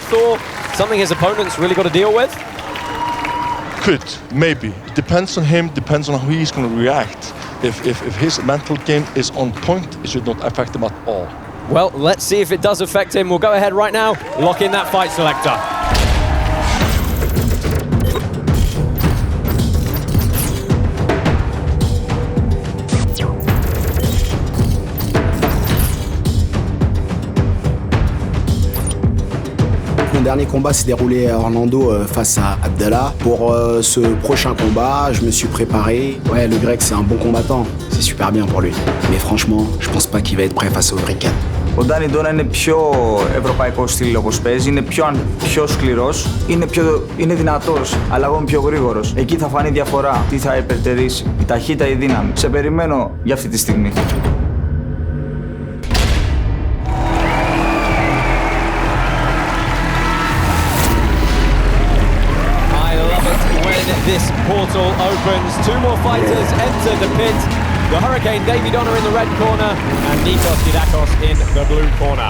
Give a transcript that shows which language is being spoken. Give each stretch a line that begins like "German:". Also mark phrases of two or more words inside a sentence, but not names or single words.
English: Thor, something his opponent's really got to deal with? Could, maybe. It depends on him, depends on how he's going to react. If his mental game is on point, it should not affect him at all. Well, let's see if it does affect him. We'll go ahead right now, lock in that fight selector.
French: Mon dernier combat s'est déroulé à Orlando face à Abdallah. Pour ce prochain combat, je me suis préparé. Ouais, le grec, c'est un bon combattant. C'est super bien pour lui. Mais franchement, je pense pas qu'il va être prêt face au Hurricane.
Greek: Ο Ντάνι Ντόνα είναι πιο ευρωπαϊκό στυλ όπως παίζει, είναι πιο σκληρός, είναι δυνατός, αλλά εγώ είμαι πιο γρήγορος. Εκεί θα φανεί διαφορά, τι θα υπερτερήσει, η ταχύτητα ή η δύναμη. Σε περιμένω για αυτή τη στιγμή.
English: This portal opens. Two more fighters enter the pit. The Hurricane, Davey Donna in the red corner, and Nikos Gidakos in the blue corner.